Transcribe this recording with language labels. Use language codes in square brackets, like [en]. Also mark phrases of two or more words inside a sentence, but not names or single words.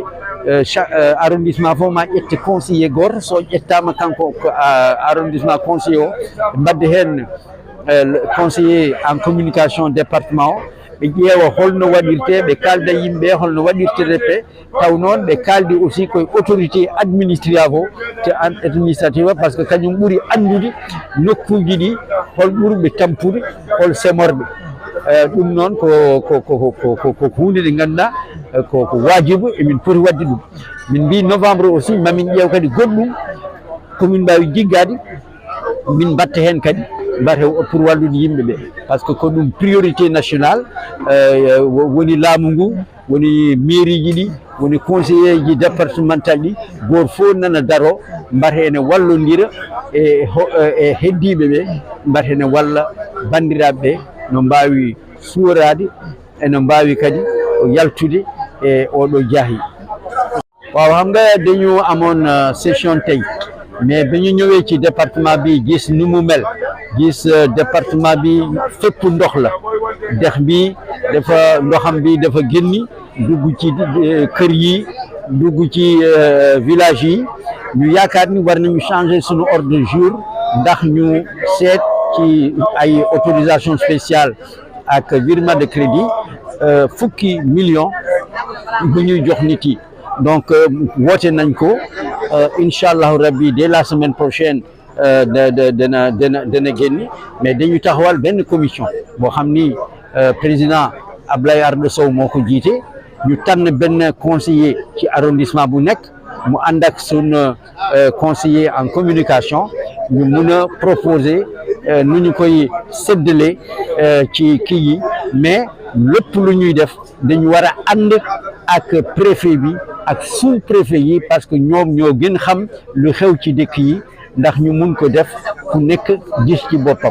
[ff] arrondissement fof ma ƴette conseiller goto so ƴettama kanko arrondissement conseiller o mbadde hen [fr] conseiller en communication [ff] département o ɓe ƴeewa holno waɗirte ɓe kalda yimɓe holno waɗirterepe taw noon ɓe kaldi aussi koye [fr] autorité administrative par ce que [ff] kañum ɓuuri andude nokkuji ɗi hol ɓurɓe tampude hol semorde ɗum noon ko hunde nde ganduɗa ko wajibu emin poti wadde ɗum min mbi novembre aussi mamin ƴeew kadi goɗɗum komin mbawi jiggade min mbatta hen kadi mbate pour wallude yimɓe ɓe par ce que ko ɗum [fr] priorité nationale [ff] woni laamu ngu woni mairie ji ɗi woni conseiller ji départemental ɗi goto fof nana daro mbate ene wallodira e heddiɓe ɓe mbate ene walla bandiraɓe ɓe no mbawi suurade eno mbawi kadi yaltude e oɗo jaahi. [wo] waaw xam nga dañu amoon session tey mais bi ñu ñëwee ci département bi gis ni mu mel gis département bi fépp ndox la dex bi dafa ndoxam bi dafa génni dugg ci kër yi dugg ci village yi ñu yaakaar ni war nañu changer suñu [fr] ordre du jour [wo] ndax ñu seet ci ay [fr] autorisation spéciale [wo] ak [fr] virement de crédit [wo] fukki millions bu ñuy jox nit yi donc woote nañ ko [ar] incha allahu rabbi [fr] dès la semaine prochaine [wo] dana génn mais dañu taxawal benn commission boo xam ni président Ablaye Ardo Sow moo ko jiite ñu tànn benn conseiller ci arrondissement bu nekk mu ànd ak sun [fr] conseiller en communication [wo] ñu mun a proposer nu ñu koy séddale ci kii yi mais lépp lu ñuy def dañu war a ànd ak préfet bi ak [fr] sous préfet [wo] yi [fr] parce que [wo] ñoom ñoo gën xam lu xew ci dëkk yi ndax ñu mun ko def ku nekk gis ci boppam.